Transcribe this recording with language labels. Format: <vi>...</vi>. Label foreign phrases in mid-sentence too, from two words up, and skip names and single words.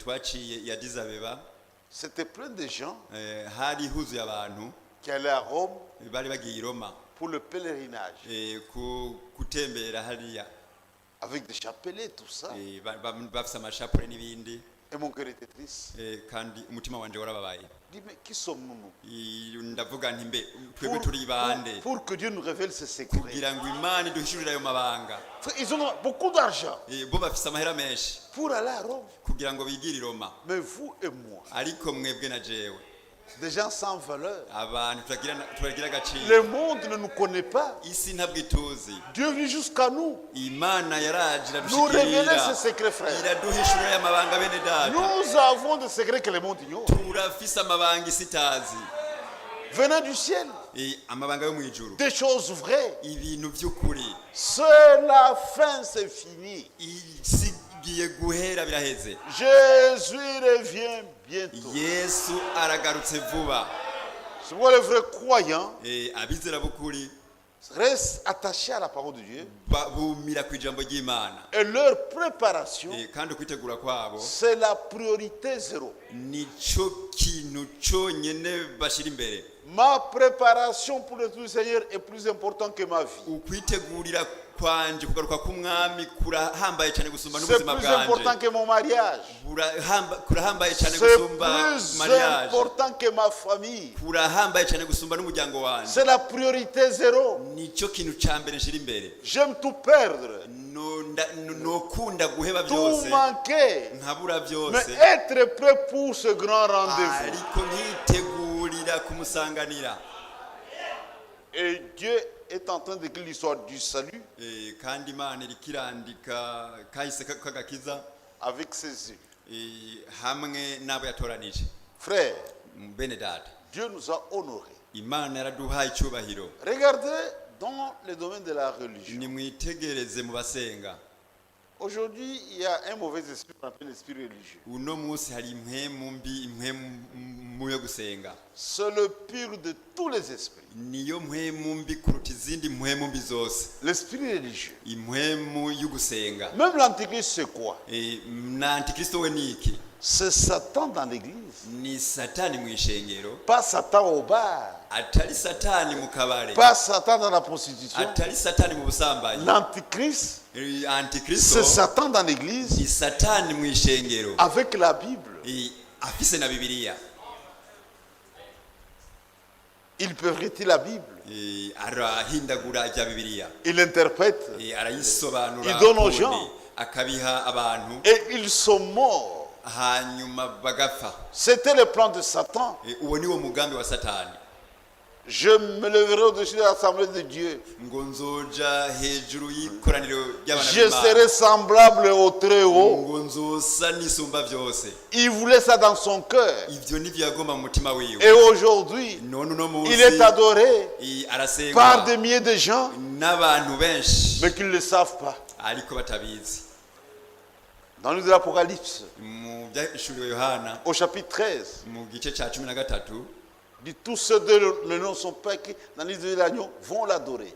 <fr>C'était plein de gens qui allaient à Rome pour le pèlerinage. Avec des chapelets, tout ça. Et mon cœur était triste.</fr> <rn>kandi umutima wanje warababaye.</rn> <fr>Dis, mais qui sommes-nous</fr> <rn>ndavuga nti mbe twebwe turi bande</rn> <fr>pour que Dieu nous révèle ses secrets?</fr> <rn>kugira ngo Imana iduhishurire ayo mabanga.</rn> <fr>Ils ont beaucoup d'argent</fr> <rn>bo bafise amahera menshi</rn> <fr>pour aller à Rome.</fr> <rn>kugira ngo bigire i Roma.</rn> <fr>Mais vous et moi,</fr> <rn>ariko mwebwe na jewe</rn> <fr>des gens sans valeur.</fr> <rn>abantu turagira agaciro.</rn> <fr>Le monde ne nous connaît pas.</fr> <rn>isi ntabwo ituzi.</rn> <fr>Dieu est venu jusqu'à nous.</fr> <rn>Imana yaraje</rn> <fr>Nous révéler</fr> <rn>iradushikira</rn> <fr>ses secrets, frères.</fr> <rn>iraduhishurira ayo mabanga bene data.</rn> <fr>Nous avons des secrets que le monde ignore.</fr> <rn>turafise amabanga isi itazi.</rn> <fr>Venant du ciel,</fr> <rn>amabanga yo mwijuru.</rn> <fr>des choses vraies.</fr> <rn>ibintu by'ukuri.</rn> <fr>C'est la fin, c'est fini.</fr> <rn>isi igiye guhera biraheze.</rn> <fr>Jésus revient bientôt.</fr> <rn>Yesu aragarutse vuba.</rn> <fr>C'est pourquoi les vrais croyants</fr> <rn>abizera b'ukuri</rn> <fr>restent attachés à la parole de Dieu.</fr> <rn>bumira ku ijambo ry'Imana.</rn> <fr>Et leur préparation,</fr> <rn>kandi kwitegura kwabo</rn> <fr>c'est la priorité zéro.</fr> <rn>nico kintu cyonyine bashira imbere.</rn> <fr>Ma préparation pour le tout Seigneur est plus importante que ma vie.</fr> <rn>ukwitegurira kwanje kugaruka k'umwami kurahambaye cyane gusumba</rn> <fr>C'est</fr> <rn>n'ubuzima</rn> <fr>plus important</fr> <rn>bwanje.</rn> <fr>que mon mariage.</fr> <rn>kurahambaye cyane</rn> <fr>C'est</fr> <rn>gusumba</rn> <fr>plus</fr> <rn>mariage.</rn> <fr>important que ma famille.</fr> <rn>kurahambaye cyane gusumba n'umuryango wanje.</rn> <fr>C'est la priorité zéro.</fr> <rn>nico kintu cya mbere nshira imbere.</rn> <fr>J'aime tout perdre,</fr> <rn>nokunda guheba</rn> <fr>tout</fr> <rn>byose</rn> <fr>manquer,</fr> <rn>nkabura</rn> <fr>mais</fr> <rn>byose</rn> <fr>être prêt pour ce grand rendez-vous.</fr> <rn>ariko nkitegurira kumusanganira.</rn> <fr>Et Dieu est en train d'écrire l'histoire du salut</fr> <rn>kandi Imana iriko irandika kahise k'agakiza</rn> <fr>avec ses yeux.</fr> <rn>hamwe n'abo yatoranije.</rn> <fr>Frère,</fr> <rn>bene data,</rn> <fr>Dieu nous a honorés.</fr> <rn>Imana yaraduhaye icyubahiro.</rn> <fr>Regardez dans le domaine de la religion.</fr> <rn>nimwitegereze mu basenga.</rn> <fr>Aujourd'hui, il y a un mauvais esprit qu'on appelle l'esprit religieux.</fr> <rn>uno munsi hari impwemu mbi, impwemu yo gusenga.</rn> <fr>C'est le pire de tous les esprits.</fr> <rn>niyo mpwemu mbi kuruta izindi mpwemu mbi zose.</rn> <fr>L'esprit religieux.</fr> <rn>impwemu yo gusenga.</rn> <fr>Même l'antichrist, c'est quoi?</fr> <rn>na antikristo we ni iki?</rn> <fr>C'est Satan dans l'église.</fr> <rn>ni satani mu ishengero.</rn> <fr>Pas Satan au bar.</fr> <rn>atari satani mu kabare.</rn> <fr>Pas Satan dans la prostitution.</fr> <rn>atari satani mu busambanyi.</rn> <fr>L'antichrist,</fr> <rn>antikristo</rn> <fr>c'est Satan dans l'église</fr> <rn>ni satani mu ishengero</rn> <fr>avec la Bible.</fr> <rn>afise na Bibiliya.</rn> <fr>Il pervertit la Bible.</fr> <rn>arahindagura rya Bibiliya.</rn> <fr>Il interprète.</fr> <rn>arayisobanura.</rn> <fr>Il donne aux gens.</fr> <rn>akabiha abantu.</rn> <fr>Et ils sont morts.</fr> <rn>hanyuma bagapfa.</rn> <fr>C'était le plan de Satan.</fr> <rn>uwo ni wo mugambi wa satani.</rn> <fr>Je me leverai au-dessus de l'assemblée de Dieu.</fr> <rn>ngo nzoja hejuru y'ikoraniro ry'abana</rn> <fr>Je serai semblable au Très-Haut.</fr> <rn>ngo nzosa n'isumba byose.</rn> <fr>Il voulait ça dans son cœur.</fr> <rn>ivyo nivyo yagomba mu mutima wiwe.</rn> <fr>Et aujourd'hui,</fr> <rn>none uno munsi</rn> <fr>il est adoré</fr> <rn>arasengwa</rn> <fr>par des milliers de gens,</fr> <rn>n'abantu benshi</rn> <fr>mais qui ne le savent pas.</fr> <rn>ariko batabizi.</rn> <fr>Dans le livre de l'Apocalypse,</fr> <rn>mu byahishuriwe Yohana</rn> <fr>au chapitre 13,</fr> <rn>mu gice cya 13</rn> <fr>dit tous ceux dont les noms ne sont pas écrits dans le livre de l'agneau vont l'adorer.</fr>